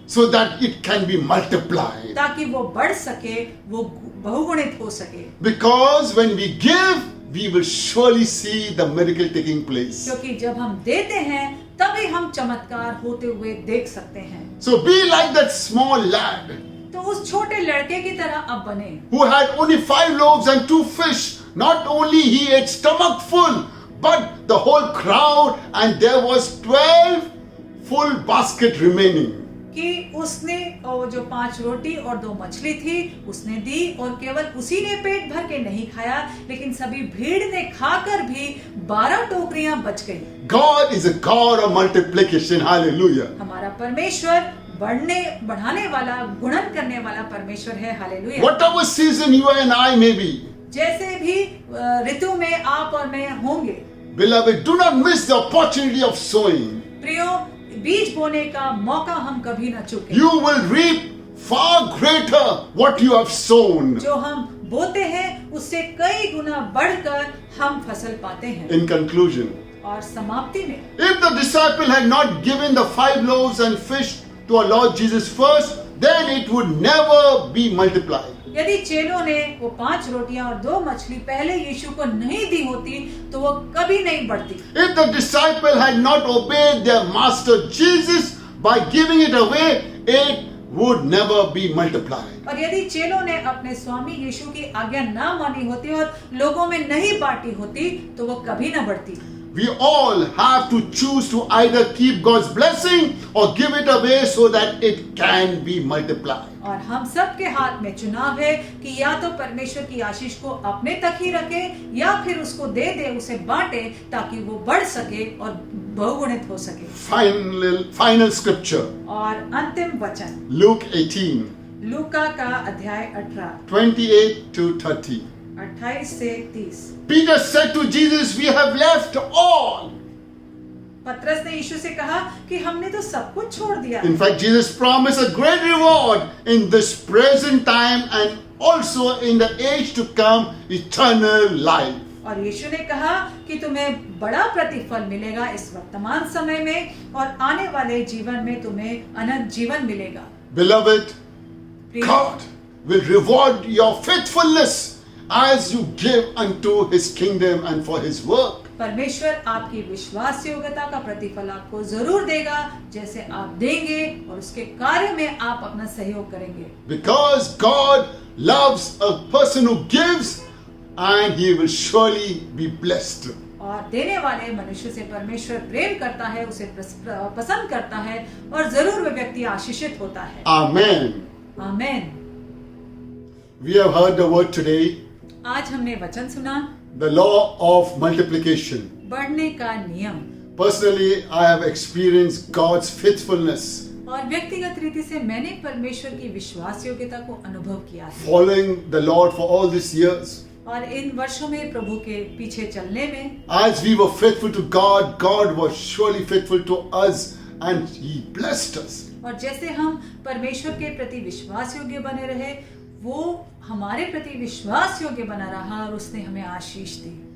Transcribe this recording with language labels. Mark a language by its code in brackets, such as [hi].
[en] so that it can be multiplied? [hi] ताकि वो बढ़ सके, वो बहुगुणित हो सके? [en] Because when we give, we will surely see the miracle taking place. [hi] क्योंकि जब हम देते हैं तभी हम चमत्कार होते हुए देख सकते हैं। [en] So be like that small lad [hi] तो उस छोटे लड़के की तरह अब बने, [en] who had only 5 loaves and 2 fish. Not only he ate stomach full, but the whole crowd, and there was 12 full basket remaining. [hi] कि उसने वो जो 5 रोटी और 2 मछली थी उसने दी, और केवल उसी ने पेट भर के नहीं खाया, लेकिन सभी भीड़ ने खाकर भी 12 टोकरियां बच गई। [en] God is a God of multiplication. Hallelujah. [hi] हमारा परमेश्वर बढ़ाने वाला, गुणन करने वाला परमेश्वर है। Hallelujah. [en] Whatever season you and I may be, [hi] जैसे भी ऋतु में आप और मैं होंगे, [en] beloved, do not miss the opportunity of sowing. [hi] प्रियो, बीज बोने का मौका हम कभी ना चूकें। [en] You will reap far greater what you have sown. [hi] जो हम बोते हैं उससे कई गुना बढ़कर हम फसल पाते हैं। [en] In conclusion, [hi] और समाप्ति में, [en] if the disciple had not given the 5 loaves and fish to our Lord Jesus first, then it would never be multiplied. [hi] यदि चेलों ने वो 5 रोटियां और 2 मछली पहले यीशु को नहीं दी होती तो वो कभी नहीं बढ़ती। [en] If the disciple had not obeyed their master Jesus by giving it away, it would never be multiplied. [hi] और यदि चेलों ने अपने स्वामी यीशु की आज्ञा ना मानी होती और लोगों में नहीं बांटी होती तो वो कभी ना बढ़ती। [en] We all have to choose to either keep God's blessing or give it away so that it can be multiplied. [hi] और हम सब के हाथ में चुनाव है कि या तो परमेश्वर की आशीष को अपने तक ही रखे या फिर उसको दे दे, उसे बांटे ताकि वो बढ़ सके और बहुगुणित हो सके। [en] Final scripture, [hi] और अंतिम वचन [en] Luke 18, [hi] लूका का अध्याय 18 [en] 28 to 30. [hi] 28 से 30। [en] Peter said to Jesus, "We have left all." [hi] पतरस ने यीशु से कहा कि हमने तो सब कुछ छोड़ दिया। [en] In fact, Jesus promised a great reward in this present time and also in the age to come, eternal life. [hi] और यीशु ने कहा कि तुम्हें बड़ा प्रतिफल मिलेगा इस वर्तमान समय में और आने वाले जीवन में तुम्हें अनंत जीवन मिलेगा। [en] Beloved, God will reward your faithfulness as you give unto His kingdom and for His work. [hi] परमेश्वर आपकी विश्वास योग्यता का प्रतिफल आपको जरूर देगा जैसे आप देंगे और उसके कार्य में आप अपना सहयोग करेंगे। [en] Because God loves a person who gives, and He will surely be blessed. [hi] और देने वाले मनुष्य से परमेश्वर प्रेम करता है, उसे पसंद करता है और जरूर वह व्यक्ति आशीषित होता है। [en] Amen. [hi] Amen. [en] We have heard the word today, [hi] आज हमने वचन सुना, [en] the law of multiplication. [hi] बढ़ने का नियम। [en] Personally, I have experienced God's faithfulness [hi] और व्यक्तिगत रीति से मैंने परमेश्वर की विश्वास योग्यता को अनुभव किया है। [en] following the Lord for all these years. [hi] और इन वर्षों में प्रभु के पीछे चलने में [en] As we were faithful to God, God was surely faithful to us and He blessed us. [hi] और जैसे हम परमेश्वर के प्रति विश्वास योग्य बने रहे, वो हमारे प्रति विश्वास योग्य बना रहा और उसने हमें आशीष दी।